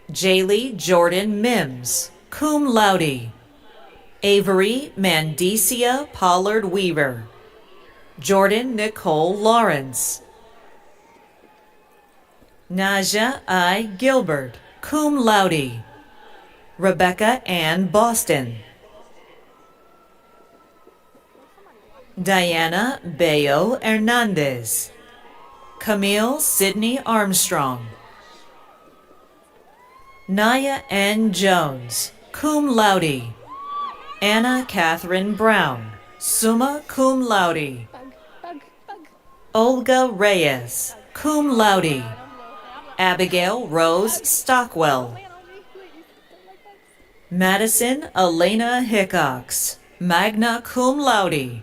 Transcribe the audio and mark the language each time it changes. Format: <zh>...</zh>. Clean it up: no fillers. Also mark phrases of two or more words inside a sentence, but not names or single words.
<en>Jaylee Jordan Mims,</en> <la>cum laude.</la> <en>Avery Mandecia Pollard Weaver. Jordan Nicole Lawrence. Naja I. Gilbert,</en> <la>cum laude.</la> <en>Rebecca Ann Boston. Diana Bayo Hernandez. Camille Sidney Armstrong. Naya N. Jones,</en> <la>cum laude.</la> <en>Anna Catherine Brown,</en> <la>summa cum laude.</la> <en>Olga Reyes,</en> <la>cum laude.</la> <en>Abigail Rose Stockwell. Madison Elena Hickox,</en> <la>magna cum laude.</la>